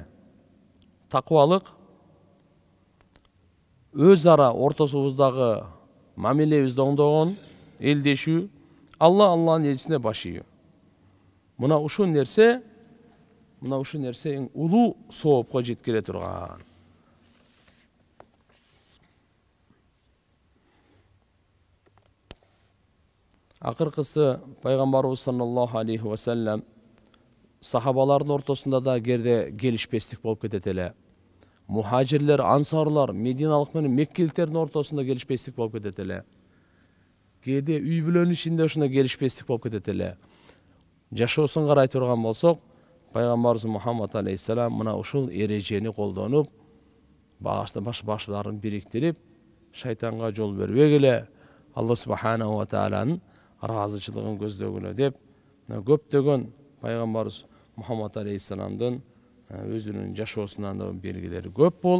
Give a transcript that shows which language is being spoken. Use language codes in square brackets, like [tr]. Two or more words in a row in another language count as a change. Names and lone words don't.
[ky] Таквалык, өз ара ортосубуздагы мамилебизди оңдогон, элдешүү, Алланын элчисине баш ийүү. Мына ушул нерсе эң улуу соопко жеткире турган. Акыркысы пайгамбарыбыз [ar] صلى الله عليه وسلم [ky] сахабалардын ортосунда да керде келишпестик болуп кетет эле. Мухажирлер, ансарлар, мединалык менен меккеликтердин ортосунда келишпестик болуп кетет эле. Кээде үй бүлөнүн ичинде ушундай келишпестик болуп кетет эле. Жашоосун карай турган болсок, пайгамбарыбыз Мухаммад алейхиссалам мына ушул эрежени колдонуп, баштарын бириктирип, шайтанга жол бербегиле, Алла субханаху ва тааланын ыраазычылыгын көздөгүлө деп, көптөгөн пайгамбарыбыз Мухаммад алейхиссаламдын өзүнүн жашоосунан да белгилери көп бол.